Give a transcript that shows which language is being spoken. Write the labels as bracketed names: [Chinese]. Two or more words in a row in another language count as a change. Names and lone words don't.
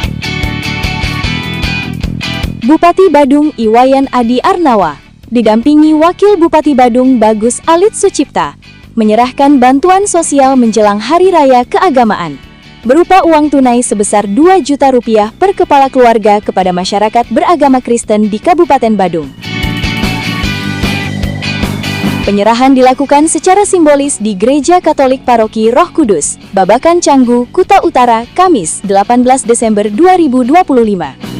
[Indonesian] Bupati Badung Iwayan Adi Arnawa, didampingi Wakil Bupati Badung Bagus Alit Sucipta, menyerahkan bantuan sosial menjelang Hari Raya Keagamaan, berupa uang tunai sebesar 2 juta rupiah per kepala keluarga kepada masyarakat beragama Kristen di Kabupaten Badung. Penyerahan dilakukan secara simbolis di Gereja Katolik Paroki Roh Kudus, Babakan Canggu, Kuta Utara, Kamis, 18 Desember 2025.